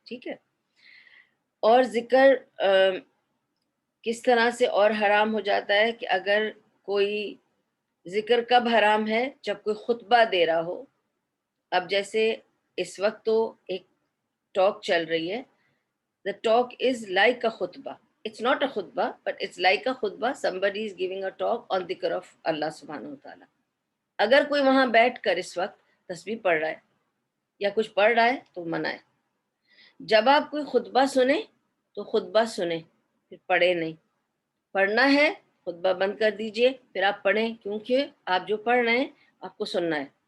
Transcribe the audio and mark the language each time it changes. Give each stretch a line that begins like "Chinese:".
Urdu: ٹھیک ہے, اور ذکر کس طرح سے اور حرام ہو جاتا ہے کہ اگر کوئی ذکر کب حرام ہے؟ جب کوئی خطبہ دے رہا ہو. اب جیسے اس وقت تو ایک ٹاک چل رہی ہے,
English: the talk is like a khutbah. It's not a khutbah, but it's like a khutbah. Somebody is giving a talk on dhikr of Allah subhanahu wa ta'ala.
Urdu: اگر کوئی وہاں بیٹھ کر اس وقت تسبیح پڑھ رہا ہے یا کچھ پڑھ رہا ہے تو منع ہے. جب آپ کوئی خطبہ سنیں تو خطبہ سنیں, پھر پڑھے نہیں. پڑھنا ہے خطبہ بند کر دیجئے, پھر آپ پڑھیں, کیونکہ آپ جو پڑھ رہے ہیں آپ کو سننا ہے.